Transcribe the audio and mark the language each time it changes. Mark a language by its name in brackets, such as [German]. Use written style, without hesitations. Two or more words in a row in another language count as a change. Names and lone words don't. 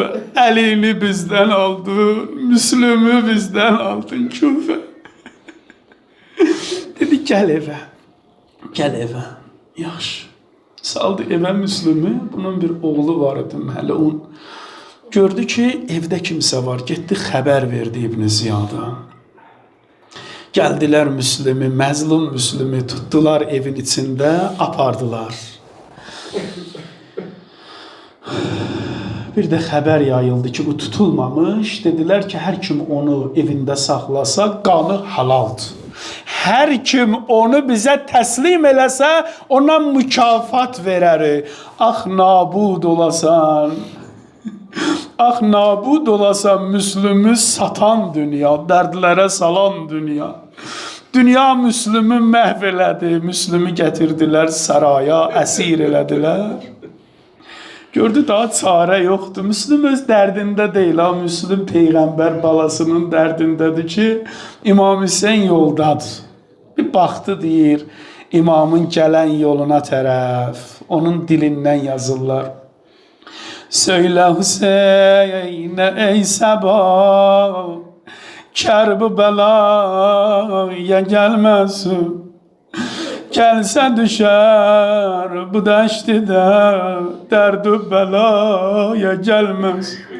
[Azerbaijani] Əlini bizdən aldın, Müslümü bizdən aldın Küfe. Dedi gəl evə, gəl evə. Yaxşı. Saldı evə Müslümü, bunun bir oğlu var idi hələ on. Gördü ki evdə kimsə var, getdi xəbər verdi İbn Ziyada. [Turkish] Geldiler Müslümü, məzlum Müslümü tuttular evin içinde apardılar. Bir de haber yayıldı ki bu tutulmamış. Dediler ki her kim onu evinde saxlasa qanı halaldır. Her kim onu bize teslim eləsə ona [Azerbaijani] mükafat verərik. Ah nabud olasan. Ah nabud olasan Müslümü satan dünya, dərdlərə salan dünya. Dünya Müslümü məhv elədi, Müslümü gətirdilər saraya, əsir elədilər. Gördü daha çarə yoxdur. Müslüm öz dərdində deyil, ha Müslüm Peyğəmbər balasının dərdindədir ki, İmam Hüseyin yoldadır. Bir baxdı deyir, imamın gələn yoluna tərəf, onun dilindən yazırlar. [Turkish] Söyle Hüseyin'e ey Seba, Kerbela'ya gelmesin. Gelse düşer bu deştide, derdü belaya gelmez.